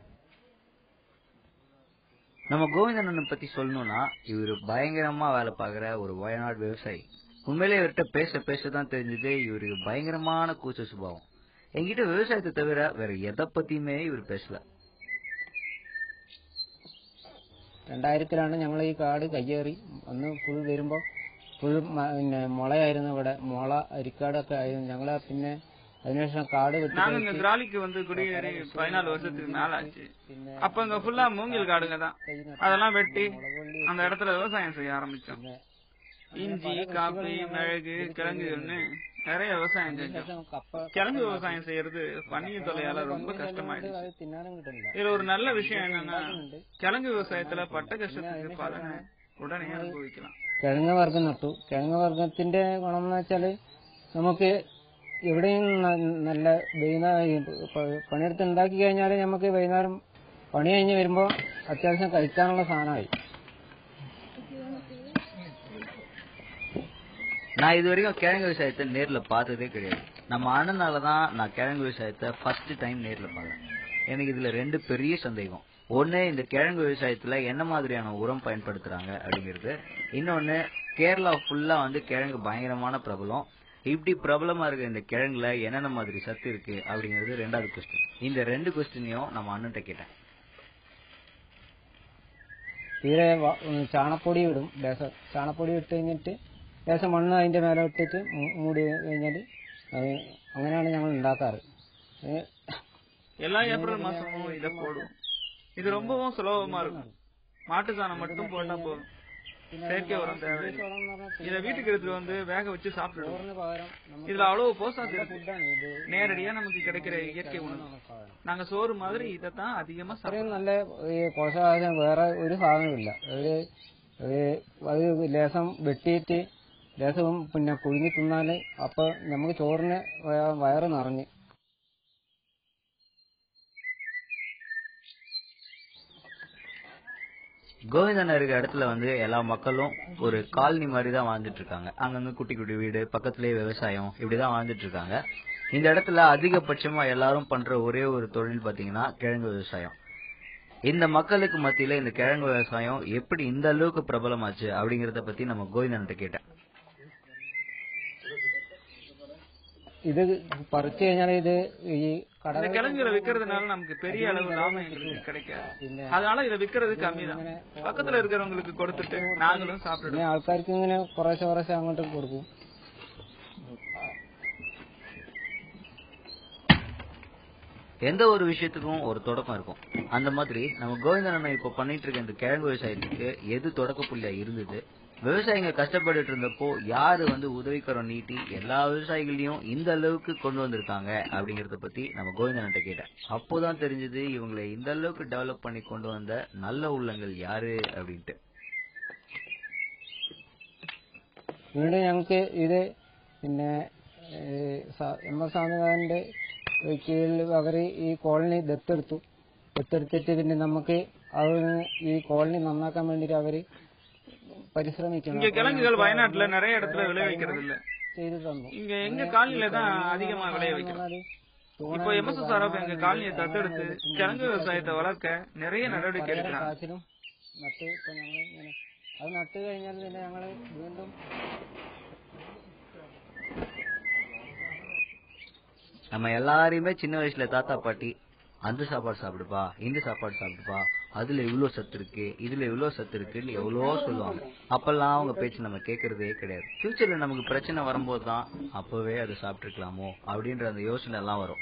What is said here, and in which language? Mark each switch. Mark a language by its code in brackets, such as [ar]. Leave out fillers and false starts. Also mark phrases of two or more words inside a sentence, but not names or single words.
[ta] நம்ம கோவிந்தன் பத்தி சொல்லணும்னா இவரு பயங்கரமா வேலை பாக்குற ஒரு வயநாடு விவசாயி. உண்மையிலே இவர்கிட்ட பேச பேசதான் தெரிஞ்சது இவருக்கு பயங்கரமான கூச்ச சுபாவம். என்கிட்ட விவசாயத்தை தவிர வேற எதை பத்தியுமே இவர் பேசல. [ml] 2000 ഞങ്ങൾ ഈ കാട് കയ്യേറി അന്ന് ഫുൾ വരുമ്പോ ഫുൾ മുളയായിരുന്നു. ഇവിടെ മുള അരിക്കാടൊക്കെ ആയിരുന്നു. ഞങ്ങള് പിന്നെ അതിനുശേഷം காடு [ta] நாங்க கிராலிக்கு குடியேறி 14 வருஷத்துக்கு மேல ஆச்சு. அப்ப இங்க ஃபுல்லா மூங்கில் காடுங்க தான். அதெல்லாம் வெட்டி அந்த இடத்துல விவசாயம் செய்ய ஆரம்பிச்சோம். இஞ்சி, காபி, மிளகு, கிழங்குன்னு நிறைய விவசாயம் செஞ்சோம். கிழங்கு விவசாயம் செய்யறது பனிய தொலையால ரொம்ப கஷ்டமாயிடுச்சு. இதுல ஒரு நல்ல விஷயம் என்னன்னா கிழங்கு விவசாயத்துல பட்ட கஷ்டத்துக்கு பலனை உடனே அனுபவிக்கலாம். [ml] കിഴങ്ങ് വർഗം നട്ടു. കിഴങ്ങ് വർഗത്തിന്റെ ഗുണം എന്ന് വെച്ചാല് നമുക്ക് എവിടെയും നല്ല പണിയെടുത്ത് ഉണ്ടാക്കി കഴിഞ്ഞാൽ നമുക്ക് വൈകുന്നേരം പണി കഴിഞ്ഞ് വരുമ്പോ അത്യാവശ്യം കഴിക്കാനുള്ള സാധനമായി. [ta] நான் இது வரைக்கும் கிழங்கு விவசாயத்தை நேர்ல பார்த்ததே கிடையாது. நம்ம அண்ணனாலதான் நான் கிழங்கு விவசாயத்தை ஃபர்ஸ்ட் டைம் நேர்ல பார்த்தேன். எனக்கு இதுல 2 பெரிய சந்தேகம். ஒண்ணு, இந்த கிழங்கு விவசாயத்துல என்ன மாதிரியான உரம் பயன்படுத்துறாங்க அப்படிங்கிறது. இன்னொன்னு, கேரளா ஃபுல்லா கிழங்கு பயங்கரமான பிரபலம். இப்படி பிரபலமா இருக்க இந்த கிழங்குல என்னென்ன மாதிரி சத்து இருக்கு அப்படிங்கிறது 2வது கொஸ்டின். இந்த 2 கொஸ்டினையும் நம்ம அண்ணன்ட்ட கேட்டேன். [ml] തീരെ ചാണപ്പൊടി ഇടും. ചാണപ്പൊടി ഇട്ട് കഴിഞ്ഞിട്ട് ലേശം മണ്ണ് അതിന്റെ മേലെ ഇട്ടിട്ട് മൂടി കഴിഞ്ഞാൽ അങ്ങനെയാണ് ഞങ്ങൾ ഉണ്ടാക്കാറ്. [ta] எல்லா ஏப்ரல் மாசமும் இதை போடுவோம். இது ரொம்பவும் சுலபமா இருக்கும். மாட்டு சாணம் மட்டும் போட்டா போதும். செயற்கை உரம் தேவை. இத வீட்டுக்கு எடுத்துட்டு வேக வச்சு சாப்பிடுவோம். இதுல அவ்வளவு போஷாக்கு இருக்கு. நேரடியா நமக்கு கிடைக்கிற இயற்கை உணவு. நாங்க சோறு மாதிரி இதைத்தான் அதிகமா சாப்பிடுவோம். [ml] നല്ല പോഷകാഹാരം വേറെ ഒരു സാധനമില്ല. അത് ലേശം വെട്ടിയിട്ട് ലേശവും പിന്നെ പുഴുങ്ങി തിന്നാല് അപ്പൊ നമുക്ക് ചോറിന് വയറ് നിറഞ്ഞ്. [ta] கோவிந்தன் இருக்க இடத்துல எல்லா மக்களும் ஒரு காலனி மாதிரி தான் வாழ்ந்துட்டு இருக்காங்க. அங்கங்க குட்டி குட்டி வீடு, பக்கத்திலேயே விவசாயம், இப்படிதான் வாழ்ந்துட்டு இருக்காங்க. இந்த இடத்துல அதிகபட்சமா எல்லாரும் பண்ற ஒரே ஒரு தொழில் பாத்தீங்கன்னா கிழங்கு விவசாயம். இந்த மக்களுக்கு மத்தியில இந்த கிழங்கு விவசாயம் எப்படி இந்த அளவுக்கு பிரபலமாச்சு அப்படிங்கறத பத்தி நம்ம கோவிந்தன் கேட்டேன். [ml] ഇത് പറിച്ചു കഴിഞ്ഞാൽ ഇത് ഈ [ta] கிழங்குல விக்கிறதுனால நமக்கு பெரிய அளவு லாபம் எங்களுக்கு கிடைக்காது. அதனால இதை விக்கிறது கம்மி தான். பக்கத்துல இருக்கிறவங்களுக்கு கொடுத்துட்டு நாங்களும் சாப்பிடுவோம். [ml] ആൾക്കാർക്ക് ഇങ്ങനെ കുറേശ്ശെ കുറേശ്ശെ അങ്ങോട്ട് കൊടുക്കും. [ta] எந்த ஒரு விஷயத்துக்கும் ஒரு தொடக்கம் இருக்கும். அந்த மாதிரி நம்ம கோவிந்தன் இப்ப பண்ணிட்டு இருக்க இந்த கிழங்கு விவசாயத்துக்கு எது தொடக்க புள்ளியா இருந்தது, விவசாயிங்க கஷ்டப்பட்டு இருந்தப்போ யாரு உதவிக்கரம் நீட்டி எல்லா விவசாயிகளையும் இந்த அளவுக்கு கொண்டு வந்திருக்காங்க அப்படிங்கறத பத்தி நம்ம கோவிந்தன் கேட்டேன். அப்போதான் தெரிஞ்சது இவங்களை இந்த அளவுக்கு டெவலப் பண்ணி கொண்டு வந்த நல்ல உள்ளங்கள் யாரு அப்படின்ட்டு. [ml] വീണ്ടും ഞങ്ങൾക്ക് ഇത് പിന്നെ എം.എസ്. സ്വാമിനാഥന്റെ കീഴിൽ അവർ ഈ കോളനി ദത്തെടുത്തിട്ട് പിന്നെ നമുക്ക് ഈ കോളനി നന്നാക്കാൻ വേണ്ടിട്ട് അവര് பரிசிரமிக்கணும். [ta] இங்க கிழங்குகள் வயநாட்டுல நிறைய இடத்துல விளைவிக்கிறது இல்ல. இங்க எங்க காலனில தான் அதிகமா விளைய வைக்கிறோம். இப்போ எம்எஸ்எஸ்ஆர்எஃப் எங்க காலனியை தத்தெடுத்து கிழங்கு விவசாயத்தை வளர்க்க நிறைய நடவடிக்கை எடுக்கிறாங்க. [ml] അത് നട്ട് കഴിഞ്ഞാൽ പിന്നെ ഞങ്ങള് വീണ്ടും [ta] நம்ம எல்லாரையுமே சின்ன வயசுல தாத்தா பாட்டி அந்த சாப்பாடு சாப்பிடுப்பா, இந்த சாப்பாடு சாப்பிடுப்பா, அதுல இவ்வளவு சத்து இருக்கு, இதுல இவ்வளவு சத்து இருக்குன்னு எவ்வளவோ சொல்லுவாங்க. அப்பெல்லாம் அவங்க பேச்சு நம்ம கேட்கறதே கிடையாது. ஃபியூச்சர்ல நமக்கு பிரச்சனை வரும்போது தான் அப்பவே அதை சாப்பிட்டுருக்கலாமோ அப்படின்ற அந்த யோசனை எல்லாம் வரும்.